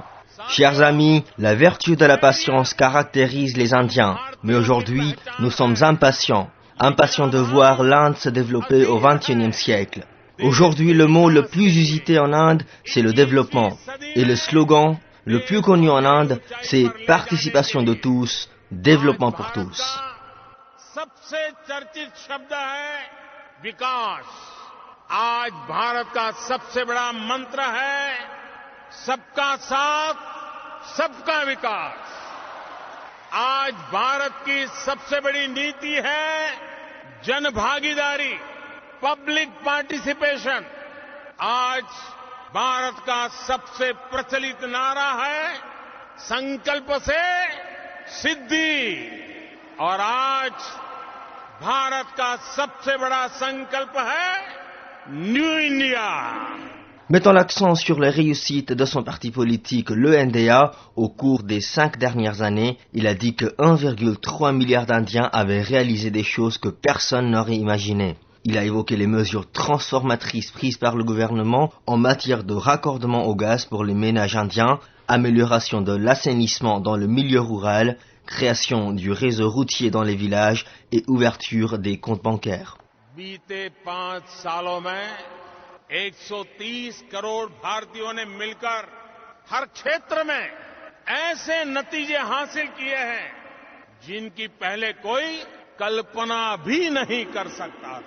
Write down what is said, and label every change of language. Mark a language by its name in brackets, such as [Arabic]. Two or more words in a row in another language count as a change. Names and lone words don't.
[French] Chers amis, la vertu de la patience caractérise les Indiens, mais aujourd'hui, nous sommes impatients de voir l'Inde se développer au XXIe siècle. Aujourd'hui, le mot le plus usité en Inde, c'est le développement. Et le slogan le plus connu en Inde, c'est participation de tous, développement pour tous. [Hindi] सबसे चर्चित शब्द है विकास। आज भारत का सबसे बड़ा मंत्र है सबका साथ, सबका विकास। आज भारत की सबसे बड़ी नीति है जनभागीदारी, [English] public participation. [Hindi] आज भारत का सबसे प्रचलित नारा है संकल्प से सिद्धि। और आज भारत का सबसे बड़ा संकल्प है [English] New India. [French] Mettant l'accent sur les réussites de son parti politique, le NDA, au cours des 5 dernières années, il a dit que 1,3 milliard d'Indiens avaient réalisé des choses que personne n'aurait imaginées. Il a évoqué les mesures transformatrices prises par le gouvernement en matière de raccordement au gaz pour les ménages indiens, amélioration de l'assainissement dans le milieu rural, création du réseau routier dans les villages et ouverture des comptes bancaires. [Hindi] बीते 5 सालों में 130 करोड़ भारतीयों ने मिलकर हर क्षेत्र में ऐसे नतीजे हासिल किए हैं जिनकी पहले कोई कल्पना भी नहीं कर सकता था।